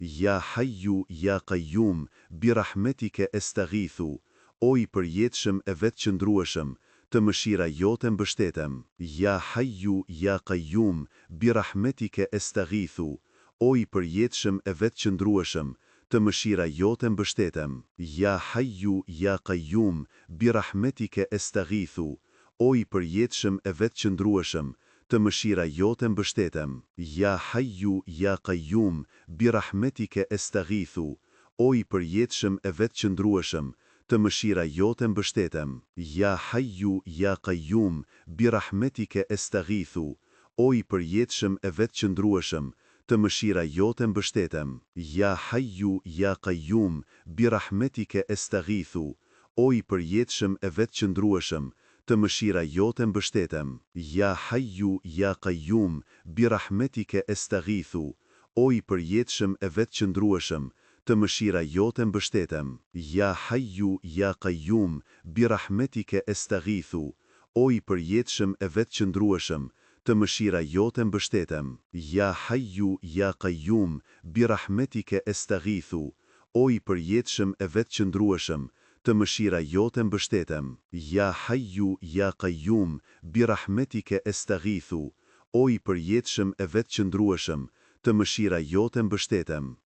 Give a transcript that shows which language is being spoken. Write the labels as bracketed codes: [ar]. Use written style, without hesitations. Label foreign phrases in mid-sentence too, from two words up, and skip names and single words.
[ar] يا حي يا قيوم برحمتك أستغيث. [sq] O i përjetshëm e vetëqëndrueshëm, të mëshira jote mbështetem. [ar] يا حي يا قيوم برحمتك أستغيث. [sq] O i përjetshëm e vetëqëndrueshëm, të mëshira jote mbështetem. [ar] يا حي يا قيوم برحمتك أستغيث. [sq] O i përjetshëm e vetëqëndrueshëm, të mëshira jote mbështetem. [ar] يا حي يا قيوم برحمتك أستغيث. [sq] O i përjetshëm e vetëqëndrueshëm, të mëshira jote mbështetem. [ar] يا حي يا قيوم برحمتك أستغيث. [sq] O i përjetshëm e vetëqëndrueshëm, të mëshira jote mbështetem. [ar] يا حي يا قيوم برحمتك أستغيث. [sq] O i përjetshëm e vetëqëndrueshëm, të mëshira jote mbështetem. [ar] يا حي يا قيوم برحمتك أستغيث. [sq] O i përjetshëm e vetëqëndrueshëm, të mëshira jote mbështetem. [ar] يا حي يا قيوم برحمتك أستغيث. [sq] O i përjetshëm e vetëqëndrueshëm, të mëshira jote mbështetem. [ar] يا حي يا قيوم برحمتك أستغيث. [sq] O i përjetshëm e vetëqëndrueshëm, të mëshira jote mbështetem. [ar] يا حي يا قيوم برحمتك أستغيث. [sq] O i përjetshëm e vetëqëndrueshëm, të mëshira jote mbështetem.